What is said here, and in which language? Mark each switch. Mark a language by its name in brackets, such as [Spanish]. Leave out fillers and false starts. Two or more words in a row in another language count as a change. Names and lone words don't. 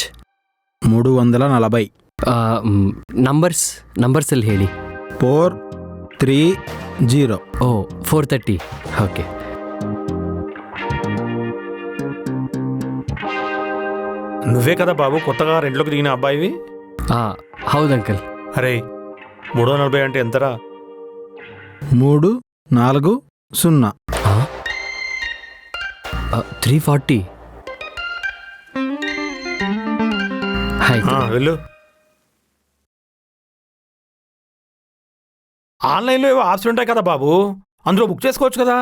[Kannada] 340. ನಂಬರ್ಸಲ್ಲಿ ಹೇಳಿ. 430. ಓ 430. ಓಕೆ. [Telugu] నువ్వే కదా బాబు కొత్తగా రెంట్లోకి దిగిన అబ్బాయివి? [Kannada] ಹೌದು ಅಂಕಲ್. [Telugu] అరే 340 అంటే ఎంతరా? 340. 340. వెళ్ళు. ఆన్లైన్లో ఏవో ఆప్షన్ ఉంటాయి కదా బాబు, అందులో బుక్ చేసుకోవచ్చు కదా.